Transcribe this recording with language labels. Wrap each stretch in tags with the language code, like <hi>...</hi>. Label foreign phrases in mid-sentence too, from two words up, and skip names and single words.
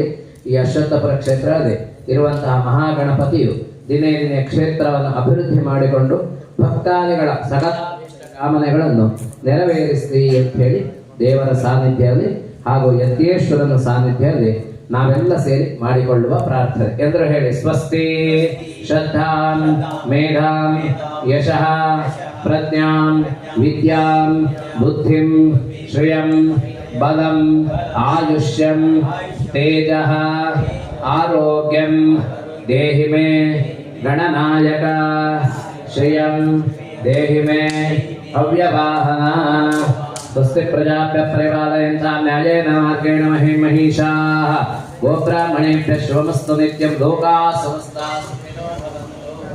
<kn>ಈ ಅಶ್ವತ್ಥಪುರ ಕ್ಷೇತ್ರದಲ್ಲಿ ಇರುವಂತಹ ಮಹಾಗಣಪತಿಯು ದಿನೇ ದಿನೇ ಕ್ಷೇತ್ರವನ್ನು ಅಭಿವೃದ್ಧಿ ಮಾಡಿಕೊಂಡು ಭಕ್ತಾದಿಗಳ ಸಕಲ ಕಾಮನೆಗಳನ್ನು ನೆರವೇರಿಸಲಿ ಅಂತ ಹೇಳಿ ದೇವರ ಸಾನ್ನಿಧ್ಯದಲ್ಲಿ ಹಾಗೂ ಯತ್ಯೇಶ್ವರನ ಸಾನ್ನಿಧ್ಯದಲ್ಲಿ ನಾವೆಲ್ಲ ಸೇರಿ ಮಾಡಿಕೊಳ್ಳುವ ಪ್ರಾರ್ಥನೆ. ಎಂದರು ಹೇಳಿ.</kn> <sa>ಸ್ವಸ್ತಿ ಶ್ರದ್ಧಾಂ ಮೇಧಾಂ ಯಶಃ ಪ್ರಜ್ಞಾಂ ವಿದ್ಯಾಂ ಬುದ್ಧಿಂ ಶ್ರಿಯಂ ಬಲಂ ಆಯುಷ್ಯಂ ತೇಜಃ ಆರೋಗ್ಯಂ ದೇಹಿ ಮೇ ಗಣನಾಯಕ ಶ್ರಿಯಂ ದೇಹಿ ಮೇ ಅವ್ಯವಾಹನ. ಸ್ವಸ್ತಿ ಪ್ರಜಾಭ್ಯ ಪರಿಪಾಲಯಂತಾಂ ನ್ಯಾಯೇನ ಮಾರ್ಗೇಣ ಮಹೀಷಾಃ ಗೋಬ್ರಾಹ್ಮಣೇಭ್ಯಃ ಶುಭಮಸ್ತು ನಿತ್ಯಂ. ಲೋಕಾಃ ಸಮಸ್ತಾಃ ಸುಖಿನೋ ಭವಂತು.</sa>